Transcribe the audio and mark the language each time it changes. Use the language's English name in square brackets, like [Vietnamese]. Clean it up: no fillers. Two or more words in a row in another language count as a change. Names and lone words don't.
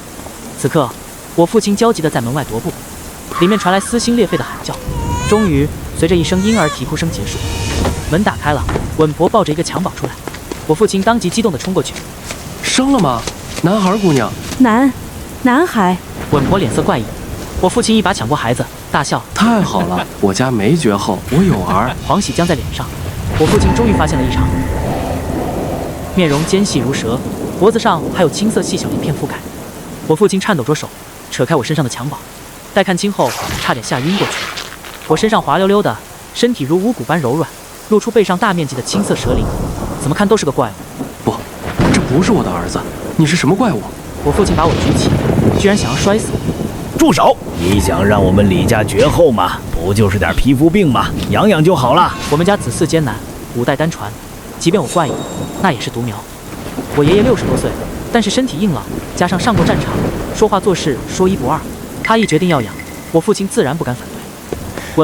[Chinese] 此刻，我父親焦急地在門外踱步，裡面傳來撕心裂肺的喊叫。終於，隨着一聲嬰兒啼哭聲結束，門打開了，穩婆抱着一個襁褓出來。我父親當即激動地衝過去。生了嗎？男孩姑娘？男孩。穩婆臉色怪異，我父親一把搶過孩子，大笑： 太好了，我家没绝后，我有兒。狂喜僵在脸上，我父親終於發現了異常，面容尖細如蛇，脖子上還有青色細小鱗片覆蓋。我父親顫抖着手，扯開我身上的襁褓，待看清後，差點嚇暈過去。我身上滑溜溜的，身體如無骨般柔軟，露出背上大面積的青色蛇鳞，怎麼看都是個怪物。不，這不是我的兒子，你是什麼怪物？我父親把我舉起，居然想要摔死我。住手！你想讓我们李家絕後嗎？不就是點皮膚病嗎？養養就好了。我們家子嗣艱難，5代單傳，即便我怪異，那也是獨苗。我爺爺60多歲，但是身體硬朗，加上上過戰場，說話做事說一不二。他一決定要養，我父親自然不敢反對。